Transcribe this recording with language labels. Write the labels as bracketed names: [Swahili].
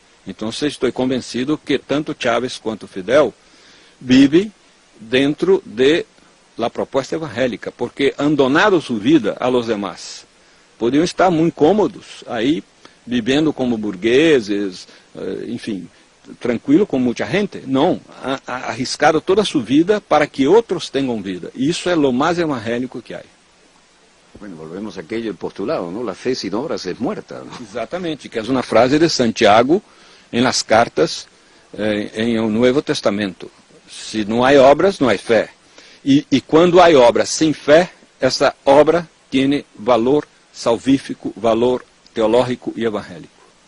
[Portuguese] Então, estou convencido que tanto Chávez quanto Fidel vivem dentro de la proposta evangélica, porque [Spanish] han donado [Portuguese] sua vida [Spanish] a los demás. [Portuguese] Podiam estar muito cômodos aí, vivendo como burgueses, enfim, tranquilo com muita gente. Não, arriscaram toda a sua vida para que outros tenham vida. E isso é o mais evangélico que há. [Spanish] Bueno, volvemos a aquello, el postulado, ¿no? La fe sin obras es muerta, ¿no? [Portuguese] Exatamente, que é uma frase de Santiago em [Spanish] las cartas [Portuguese] em o Novo Testamento. Se não há obras, não há fé. E quando há obras sem fé, essa obra tem valor salvífico, valor teológico e evangélico.